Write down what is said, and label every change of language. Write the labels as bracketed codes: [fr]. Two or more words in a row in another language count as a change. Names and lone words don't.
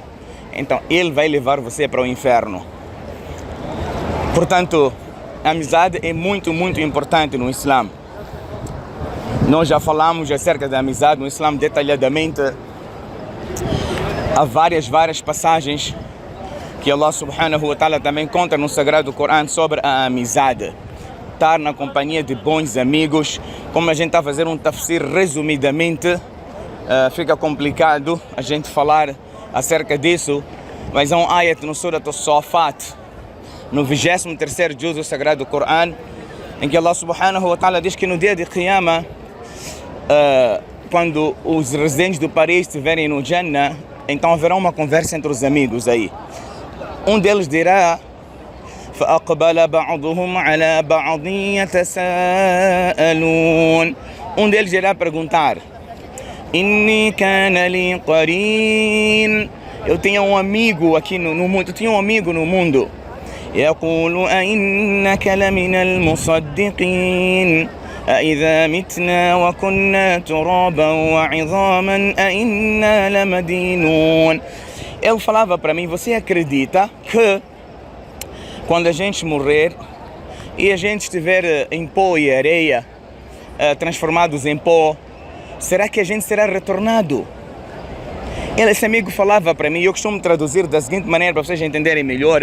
[pt] Então ele vai levar você para o inferno. Portanto, a amizade é muito, muito importante no Islã. Nós já falamos acerca da amizade no Islã detalhadamente. Há várias passagens que Allah [ar] سبحانه وتعالى [pt] também conta no Sagrado Corão sobre a amizade. Estar na companhia de bons amigos. Como a gente está a fazer um tafsir resumidamente, fica complicado a gente falar acerca disso, mas há um ayat no Surat As-Safat, no 23º juz do Sagrado Corão, em que Allah [ar] سبحانه وتعالى [pt] diz que no dia de Qiyamah, quando os residentes do país estiverem no Jannah, então haverá uma conversa entre os amigos aí. Um deles dirá: [ar] فَأَقْبَلَ بَعْضُهُمْ عَلَى بَعْضٍ يَتَسَاءَلُونَ. [pt] Um deles irá perguntar: [ar] إِنِّي كَانَ لِي قَرِينٌ. [pt] Eu tinha um amigo aqui no mundo, eu tinha um amigo no mundo. [ar] يَقُولُ أَإِنَّكَ لَمِنَ الْمُصَدِّقِينَ أَإِذَا مِتْنَا وَكُنَّا تُرَابًا وَعِظَامًا أَإِنَّا لَمَدِينُونَ. [pt] Ele falava para mim: você acredita que quando a gente morrer e a gente estiver em pó e areia, transformados em pó, será que a gente será retornado? Esse amigo falava para mim, eu costumo traduzir da seguinte maneira para vocês entenderem melhor.